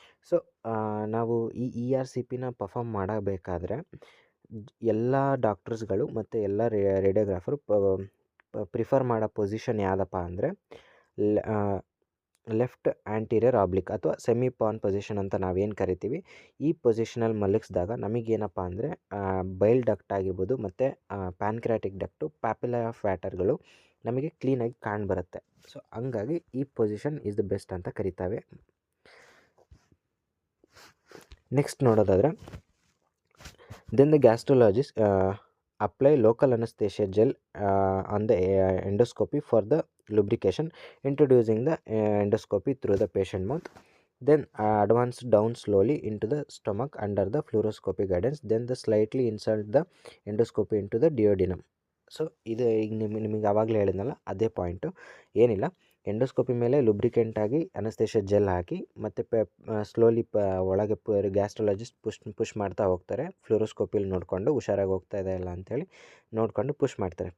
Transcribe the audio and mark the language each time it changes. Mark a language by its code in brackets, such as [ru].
[kn] So ನಾವು ಈ ERCPನ perform ಮಾಡಬೇಕಾದ್ರೆ ಎಲ್ಲ ಡಾಕ್ಟರ್ಸ್ಗಳು ಮತ್ತು ಎಲ್ಲ ರೇಡಿಯೋಗ್ರಾಫರು ಪ್ರಿಫರ್ ಮಾಡೋ ಪೊಸಿಷನ್ ಯಾವುದಪ್ಪ ಅಂದರೆ ಲೆಫ್ಟ್ ಆ್ಯಂಟೀರಿಯರ್ ಆಬ್ಲಿಕ್ ಅಥವಾ ಸೆಮಿಪಾನ್ ಪೊಸಿಷನ್ ಅಂತ ನಾವೇನು ಕರಿತೀವಿ. ಈ ಪೊಸಿಷನಲ್ಲಿ ಮಲಗಿಸಿದಾಗ ನಮಗೇನಪ್ಪ ಅಂದರೆ ಬೈಲ್ ಡಕ್ಟ್ ಆಗಿರ್ಬೋದು ಮತ್ತು ಪ್ಯಾನ್ಕ್ರಿಯಾಟಿಕ್ ಡಕ್ಟು, ಪ್ಯಾಪಿಲೈ ಆಫ್ ವ್ಯಾಟರ್ಗಳು ನಮಗೆ ಕ್ಲೀನಾಗಿ ಕಾಣ್ಬರುತ್ತೆ. ಸೊ ಹಂಗಾಗಿ ಈ ಪೊಸಿಷನ್ ಈಸ್ ದ ಬೆಸ್ಟ್ ಅಂತ ಕರಿತಾವೆ. ನೆಕ್ಸ್ಟ್ ನೋಡೋದಾದರೆ, [en] Then the gastrologist apply local anaesthesia gel on the endoscopy for the lubrication, introducing the endoscopy through the patient mouth, then advance down slowly into the stomach under the fluoroscopy guidance, then the slightly insert the endoscopy into the duodenum. [kn] So ಇದು ಈಗ ನಿಮಗೆ ಆವಾಗಲೇ ಹೇಳಿದ್ನಲ್ಲ ಅದೇ point. ಏನಿಲ್ಲ, endoscopy ಮೇಲೆ ಲುಬ್ರಿಕೆಂಟಾಗಿ anaesthesia gel ಹಾಕಿ ಮತ್ತು slowly ಒಳಗೆ ಗ್ಯಾಸ್ಟ್ರಾಲಜಿಸ್ಟ್ ಪುಷ್ ಮಾಡ್ತಾ ಹೋಗ್ತಾರೆ. ಫ್ಲೂರೋಸ್ಕೋಪಿಲಿ ನೋಡಿಕೊಂಡು ಹುಷಾರಾಗಿ ಹೋಗ್ತಾ ಇದೆ ಇಲ್ಲ ಅಂಥೇಳಿ ನೋಡಿಕೊಂಡು ಪುಷ್ ಮಾಡ್ತಾರೆ.